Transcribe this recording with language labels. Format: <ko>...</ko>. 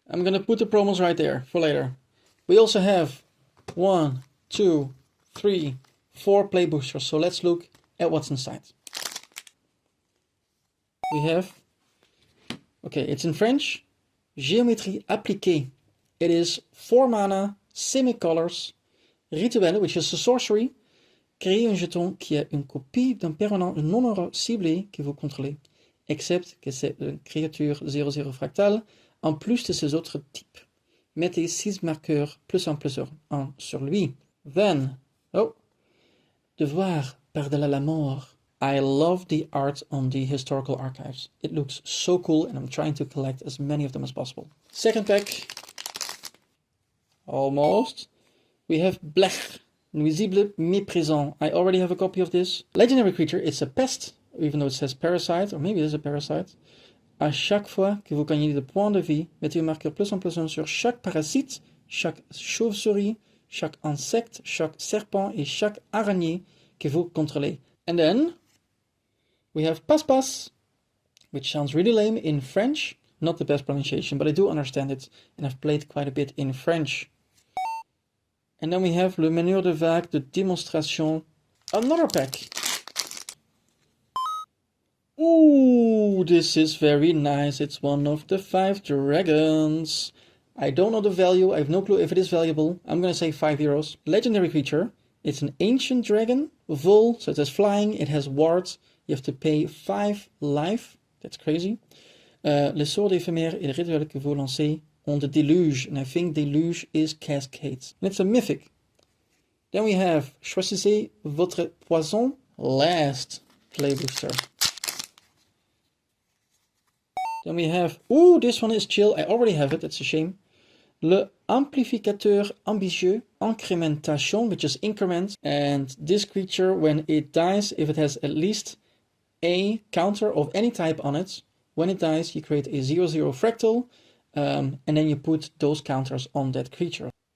<en>I'm gonna put the promos right there for later. We also have 1, 2, 3, 4 play boosters, so let's look at what's inside. We have, okay, it's in French, Géométrie appliquée. It is 4 mana, semi-colors, rituel, which is a sorcery.</en> <fr>Créez un jeton qui est une copie d'un permanent non ciblé que vous contrôlez, except que c'est une créature 0/0 fractale, en plus de ses autres types. Mettez 6 marqueurs +1/+1 sur lui.</fr> <en>Then, Devoir par-delà la mort. I love the art on the historical archives. It looks so cool and I'm trying to collect as many of them as possible. Second pack. Almost. We have Blech, Nuisible Méprisant. I already have a copy of this. Legendary creature, it's a pest, even though it says parasite, or maybe it is a parasite.</en> <fr>À chaque fois que vous gagnez de points de vie, mettez un marqueur +1/+1 sur chaque parasite, chaque chauve-souris, chaque insecte, chaque serpent et chaque araignée que vous contrôlez.</fr> <en>And then we have Pas-Pas, which sounds really lame in French. Not the best pronunciation, but I do understand it, and I've played quite a bit in French. And then we have Le Meneur de Vague de Démonstration, another pack. Ooh, this is very nice. It's one of the 5 dragons. I don't know the value. I have no clue if it is valuable. I'm gonna say €5. Legendary creature. It's an ancient dragon, vol, so it has flying, it has wards. You have to pay 5 life. That's crazy.</en> <fr>Le sort éphémère est le rituel que vous lancez</fr> <en>on the deluge. And I think deluge is cascades. And it's a mythic. Then we have Choisissez votre poison. Last play booster. Then we have, ooh, this one is chill. I already have it, that's a shame. Le amplificateur ambitieux, incrémentation, which is increment. And this creature, when it dies, if it has at least a counter of any type on it, when it dies, you create a 0/0 fractal, and then you put those counters on that creature.</en>